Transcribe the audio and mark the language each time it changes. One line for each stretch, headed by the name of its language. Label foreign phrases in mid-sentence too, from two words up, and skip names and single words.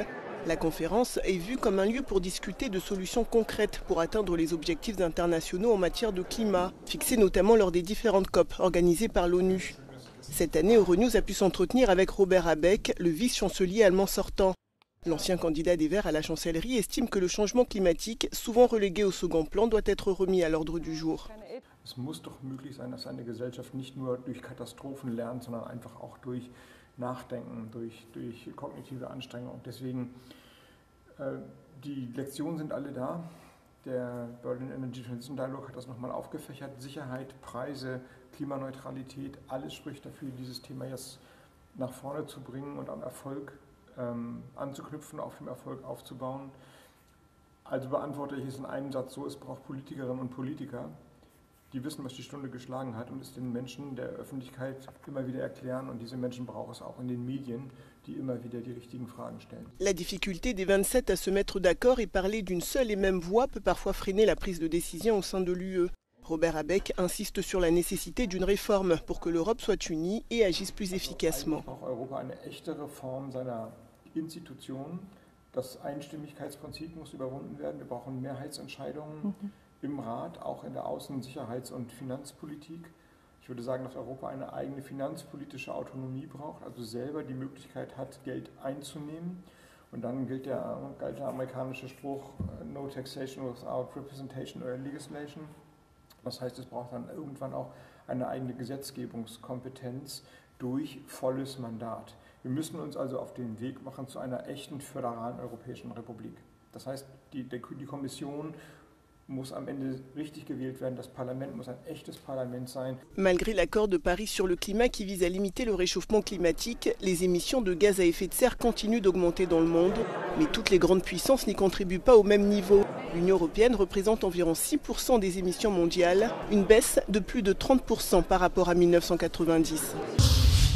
French: La conférence est vue comme un lieu pour discuter de solutions concrètes pour atteindre les objectifs internationaux en matière de climat, fixés notamment lors des différentes COP organisées par l'ONU. Cette année, Euronews a pu s'entretenir avec Robert Habeck, le vice-chancelier allemand sortant. L'ancien candidat des Verts à la chancellerie estime que le changement climatique, souvent relégué au second plan, doit être remis à l'ordre du jour.
German: Es muss doch möglich sein, dass eine Gesellschaft nicht nur durch Katastrophen lernt, sondern einfach auch durch Nachdenken, durch kognitive Anstrengung. Deswegen, die Lektionen sind alle da. Der Berlin Energy Transition Dialogue hat das nochmal aufgefächert. Sicherheit, Preise, Klimaneutralität, alles spricht dafür, dieses Thema jetzt nach vorne zu bringen und am Erfolg anzuknüpfen, auf dem Erfolg aufzubauen. Also beantworte ich es in einem Satz so, es braucht Politikerinnen und Politiker, die wissen, was die Stunde geschlagen hat und es den Menschen der Öffentlichkeit immer wieder erklären. Und diese Menschen braucht es auch in den Medien, die immer wieder die richtigen Fragen stellen.
French: La difficulté des 27 à se mettre d'accord et parler d'une seule et même voix peut parfois freiner la prise de décision au sein de l'UE. Robert Habeck insiste sur la nécessité d'une réforme pour que l'Europe soit unie et agisse plus efficacement.
German: Braucht Europa eine echte Reform seiner Institutionen. Das Einstimmigkeitsprinzip muss überwunden werden. Wir brauchen Mehrheitsentscheidungen im Rat, auch in der Außen-, Sicherheits- und Finanzpolitik. Ich würde sagen, dass Europa eine eigene finanzpolitische Autonomie braucht, also selber die Möglichkeit hat, Geld einzunehmen. Und dann gilt der amerikanische Spruch,
English: no taxation without representation or legislation.
German: Das heißt, es braucht dann irgendwann auch eine eigene Gesetzgebungskompetenz durch volles Mandat. Wir müssen uns also auf den Weg machen zu einer echten föderalen Europäischen Republik. Das heißt, die Kommission muss am Ende richtig gewählt werden. Das Parlament muss ein echtes Parlament sein.
French: Malgré l'accord de Paris sur le climat qui vise à limiter le réchauffement climatique, les émissions de gaz à effet de serre continuent d'augmenter dans le monde. Mais toutes les grandes puissances n'y contribuent pas au même niveau. L'Union européenne représente environ 6% des émissions mondiales, une baisse de plus de 30% par rapport à 1990.